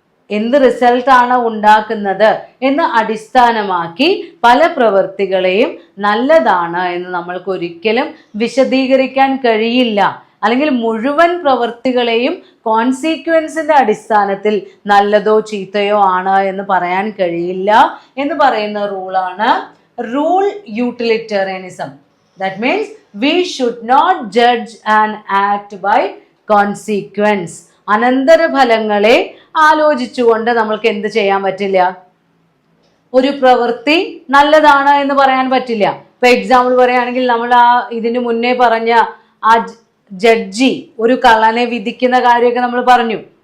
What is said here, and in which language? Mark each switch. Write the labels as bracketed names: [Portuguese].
[Malayalam] എന്ത് റിസൾട്ടാണ് ഉണ്ടാക്കുന്നത് എന്ന് അടിസ്ഥാനമാക്കി പല പ്രവൃത്തികളെയും നല്ലതാണ് എന്ന് നമ്മൾക്ക് ഒരിക്കലും വിശദീകരിക്കാൻ കഴിയില്ല. അല്ലെങ്കിൽ മുഴുവൻ പ്രവൃത്തികളെയും കോൺസിക്വൻസിന്റെ അടിസ്ഥാനത്തിൽ നല്ലതോ ചീത്തയോ ആണ് എന്ന് പറയാൻ കഴിയില്ല എന്ന് പറയുന്ന റൂളാണ് rule utilitarianism. [English] That means we should not judge an act by consequence. [Malayalam] അനന്തരഫലങ്ങളെ ആലോചിച്ചുകൊണ്ട് നമ്മൾക്ക് എന്ത് ചെയ്യാൻ പറ്റില്ല, ഒരു പ്രവൃത്തി നല്ലതാണ് എന്ന് പറയാൻ പറ്റില്ല. ഇപ്പൊ എക്സാമ്പിൾ പറയുകയാണെങ്കിൽ നമ്മൾ ഇതിനു മുന്നേ പറഞ്ഞ ആ ജഡ്ജി ഒരു കള്ളനെ വിധിക്കുന്ന കാര്യമൊക്കെ നമ്മൾ പറഞ്ഞു.